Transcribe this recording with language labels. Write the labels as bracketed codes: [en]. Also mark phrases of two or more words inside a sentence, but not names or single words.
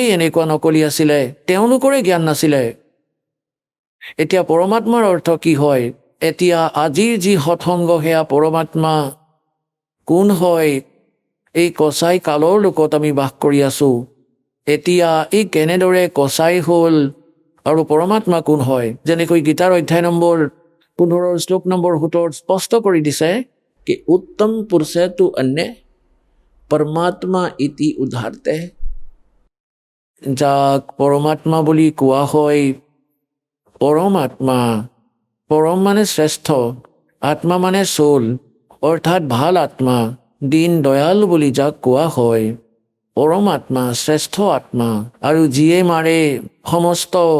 [as] এনেকুৱা নকলি আছিলে তেওঁলোকৰে জ্ঞান নাছিলে এতিয়া পৰমাত্মাৰ অৰ্থ কি হয় এতিয়া আজিৰ যি সৎসংগ সেয়া পৰমাত্মা কোন হয় এই কচাই কালৰ লোকত আমি বাস কৰি আছো এতিয়া এই কেনেদৰে কচাই হ'ল আৰু পৰমাত্মা কোন হয় যেনেকৈ গীতাৰ অধ্যায় নম্বৰ 15 শ্লোক নম্বৰ 17 স্পষ্ট কৰি দিছে [sa] कि उत्तम पुरुष है तू अन्य परमात्मा इति उदाहरते [as] যাক পৰমাত্মা বুলি কোৱা হয় পৰমাত্মা পৰম মানে শ্ৰেষ্ঠ আত্মা মানে সোল অৰ্থাৎ ভাল আত্মা দীন দয়াল বুলি যাক কোৱা হয় পৰমাত্মা শ্ৰেষ্ঠ আত্মা আৰু যিয়ে মাৰে সমস্ত